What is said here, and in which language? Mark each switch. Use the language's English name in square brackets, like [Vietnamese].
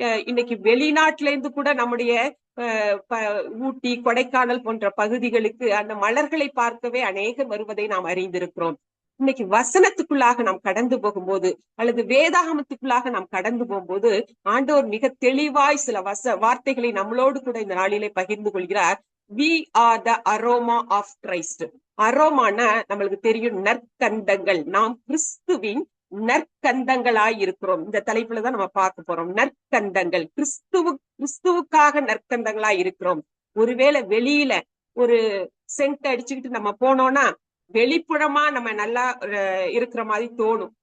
[Tamil] இன்னைக்கு வெளிநாட்டுல இருந்து கூட நம்முடைய ஊட்டி, கொடைக்கானல் போன்ற பகுதிகளுக்கு அந்த மலர்களை பார்க்கவே அநேகர் வருவதை நாம் அறிந்திருக்கிறோம். இன்னைக்கு வசனத்துக்குள்ளாக நாம் கடந்து போகும்போது அல்லது வேதாகமத்துக்குள்ளாக நாம் கடந்து போகும்போது ஆண்டவர் மிக தெளிவாய் சில வார்த்தைகளை நம்மளோடு கூட இந்த நாளிலே பகிர்ந்து கொள்கிறார். [English] We are the aroma of Christ. [Tamil] அரோமானா நம்மளுக்கு தெரியும், நற்கந்தங்கள். நாம் கிறிஸ்துவின் நற்கந்தங்களாய் இருக்கிறோம். இந்த தலைப்புலதான் நம்ம பார்க்க போறோம். நற்கந்தங்கள், கிறிஸ்துவுக்காக நற்கந்தங்களாய் இருக்கிறோம். ஒருவேளை வெளியில ஒரு சென்ட் அடிச்சுக்கிட்டு நம்ம போனோம்னா வெளிப்புறமா நம்ம நல்லா இருக்கிற மாதிரி தோணும்.